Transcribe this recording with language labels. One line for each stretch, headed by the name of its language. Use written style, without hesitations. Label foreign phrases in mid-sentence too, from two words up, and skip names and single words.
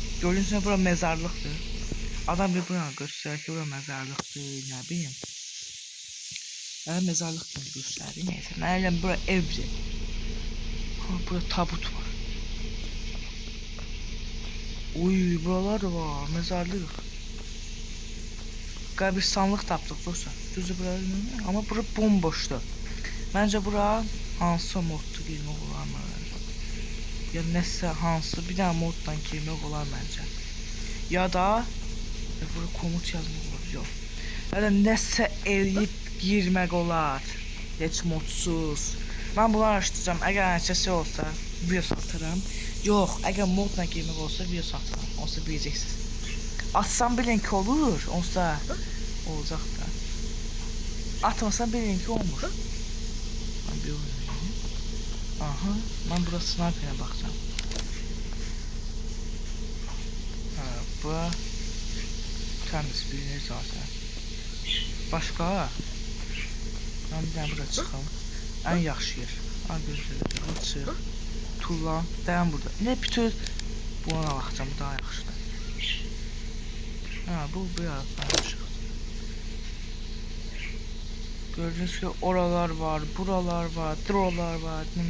Turkish: Gördüğünüz gibi bura mezarlıktır. Adam bir buna gösterir ki bura mezarlıktır, ne bileyim. Ben mezarlık gibi gösterdi. Neyse. Nereden bura evdi. Burada tabut var. Uy, buralar da var. Mezarlık.
Azerbaijani: Qəbirstanlıq tapdıq dostlar. Düzdür bura. Ama bura bomboşdur. Bence bura hansı moddu girmək olar mı? Ya nəsə hansı bir dənə moddan girmək olar məncə. Ya da bura komut yazmaq olar. Yox. Ya da nəsə eləyib girmək olar. Heç modsuz.
Turkish: Ben bunu araşdıracağım.
Azerbaijani: Əgər nəticəsi olsa video satıram. Yox, əgər modla girmək olsa video satıram. Olsa biləcəksiniz. Atsam bilin ki olur. Olsa olacaq da. Atmasam bilin ki olmur.
Turkish: Ben bir oynayayım. Aha, ben burada sniper'e bakacağım. Ha, bu temiz bilinir zaten.
Azerbaijani: Başqa? Mən bir dənə bura çıxam. Ən yaxşı yer. Ay gözlədim. Bu çıx. Tullan. Dayan burada. Ne bütün buna baxacağım. Bu daha yaxşıdır. Ha bu yaxşı.
Turkish: Gördüğünüz gibi oralar var, buralar var, drolar var.